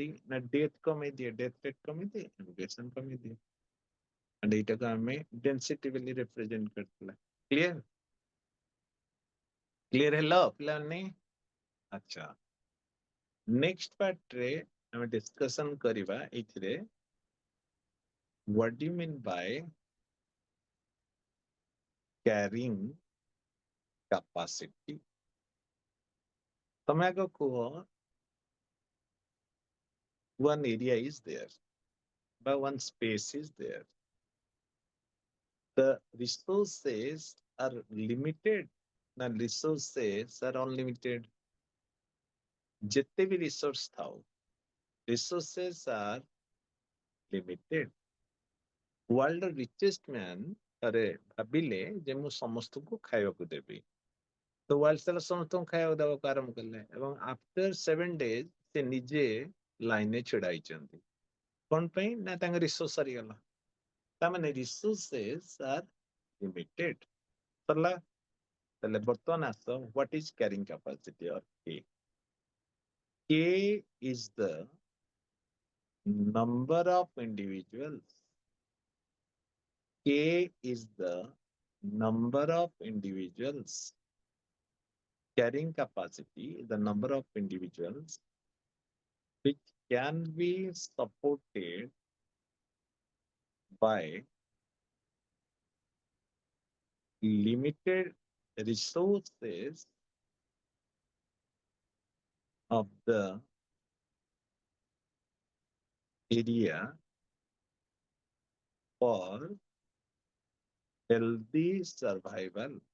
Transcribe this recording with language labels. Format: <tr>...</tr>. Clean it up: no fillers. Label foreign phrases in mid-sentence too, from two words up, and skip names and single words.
<or>ନା ଡେଥ କମେଇ ଦିଏ,</or> <en>death rate</en> <or>କମେଇ ଦିଏ, ଇମିଗ୍ରେସନ କମେଇ ଦିଏ। and ଏଇଟାକୁ ଆମେ ଡେନ୍ସିଟି ବୋଲି ରିପ୍ରେଜେଣ୍ଟ କରିଥିଲା। କ୍ଲିୟର? କ୍ଲିୟର ହେଲ ପିଲାମାନେ? ଆଚ୍ଛା,</or> <en>next partରେ</en> <or>ଆମେ ଡିସ୍କସନ କରିବା ଏଇଥିରେ</or> <en>what do you mean by carrying capacity?</en> <or>ତମେ ଆଗ କୁହ,</or> <en>one area is there, but one space is there. The resources are limited, the resources are unlimited.</en> <or>ଯେତେ ବି resource ଥାଉ,</or> <en>resources are limited. World richest man</en> <or>ଥରେ ଭାବିଲେ ଯେ ମୁଁ ସମସ୍ତଙ୍କୁ ଖାଇବାକୁ ଦେବି। ତ ୱାର୍ଲଡ ସାରା ସମସ୍ତଙ୍କୁ ଖାଇବାକୁ ଦେବାକୁ ଆରମ୍ଭ କଲେ, ଏବଂ</or> <en>after 7 days</en> <or>ସେ ନିଜେ ଲାଇନରେ ଛିଡା ହେଇଛନ୍ତି। କଣ ପାଇଁ? ନା ତାଙ୍କ ରିସୋର୍ସ ସରିଗଲା। ତାମାନେ</or> <en>resources are limited.</en> <or>ସରିଲା? ତାହେଲେ ବର୍ତ୍ତମାନ ଆସ,</or> <en>what is carrying capacity or K? K is the number of individuals. K is the number of individuals. Carrying capacity is the number of individuals which can be supported by limited resources of the area for healthy survival.</en>